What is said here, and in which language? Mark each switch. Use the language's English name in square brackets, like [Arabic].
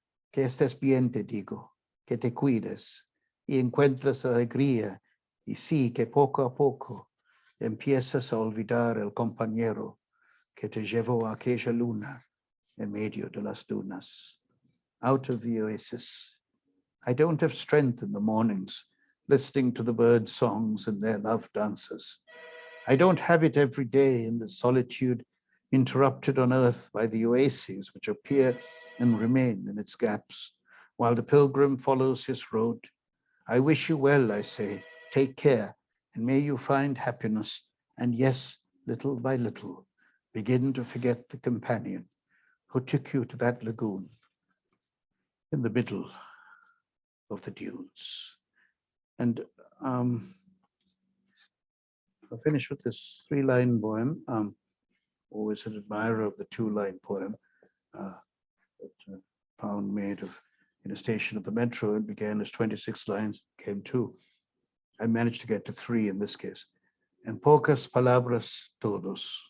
[Spanish] Que estés bien, te digo, que te cuides y encuentres alegría, y sí, que poco a poco empiezas a olvidar el compañero que te llevó a aquella luna en medio de las dunas. [English] Out of the oasis. I don't have strength in the mornings, listening to the bird songs and their love dances. I don't have it every day in the solitude interrupted on earth by the oases which appear and remain in its gaps, while the pilgrim follows his road. I wish you well, I say, take care, and may you find happiness, and yes, little by little, begin to forget the companion who took you to that lagoon in the middle of the dunes. And I'll finish with this 3-line poem. Always an admirer of the 2-line poem that Pound made in a station of the metro. It began as 26 lines, came 2. I managed to get to 3 in this case. [Spanish] En pocas palabras todos.